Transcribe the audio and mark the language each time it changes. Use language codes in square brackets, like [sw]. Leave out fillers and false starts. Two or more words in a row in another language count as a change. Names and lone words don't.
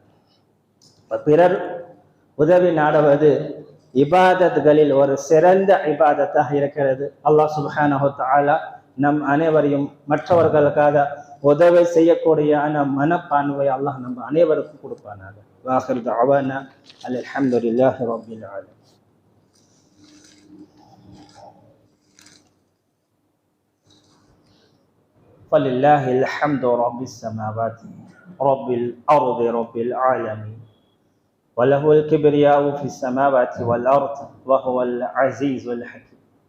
[ta] பிறர் உதவி நாடுவது இபாதத்களில் ஒரு சிறந்த இபாதத்தாக இருக்கிறது. அல்லாஹ் [ar] سبحانه وتعالى [ta] நம் அனைவரையும் மற்றவர்களுக்காக உதவி செய்யக்கூடிய மனப்பான்மை அல்லாஹ் நம்ம அனைவருக்கும் கொடுப்பானாக. [ar] وآخر دعوانا الحمد لله رب العالمين. فلله الحمد رب السماوات رب الأرض رب العالمين وله الكبرياء في السماوات والأرض وهو العزيز الحكيم.